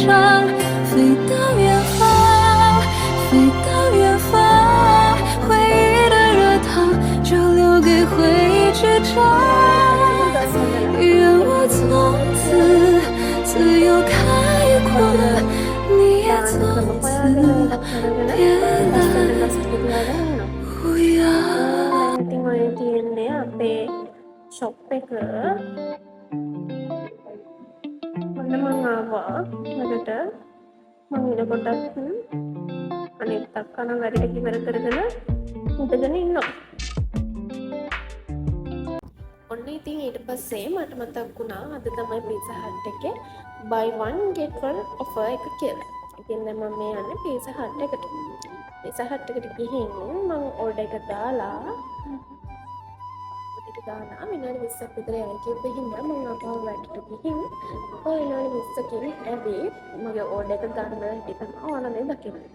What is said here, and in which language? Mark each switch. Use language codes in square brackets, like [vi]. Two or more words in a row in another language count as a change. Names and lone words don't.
[zh] 飞到远方，飞到远方，回忆的热汤就留给回忆去尝。愿我从此自由开阔，你也从此别来无恙。 [si] ඉතින් ඔය තියෙන්නේ අපේ ෂොප් එක. ඔන්න මම ආවා වැඩට. මම ඉනකොට අනිත් අක්කා වැඩ ඉවර කරගෙන ඉඳගෙන ඉන්නවා. ඔන්න ඉතින් ඊට පස්සේ මට මතක් වුණා අද තමයි පීසා හට් එකේ [en] buy one get one offer [si] එක කියලා. ඉතින් දැන් මම මේ යන්නේ පීසා හට් එකට. පීසා හට් එකට ගිහින් මම ඕඩර් එක දාලා විනාඩි 20ක් විතර යයි කියපු හින්දා මම ආපහු වැඩට ගිහින් ඔය විනාඩි 20කින් ඇවිත් මගේ ඕඩර් එක ගන්න හැටි තමයි ඔයාලා මේ දකින්නේ.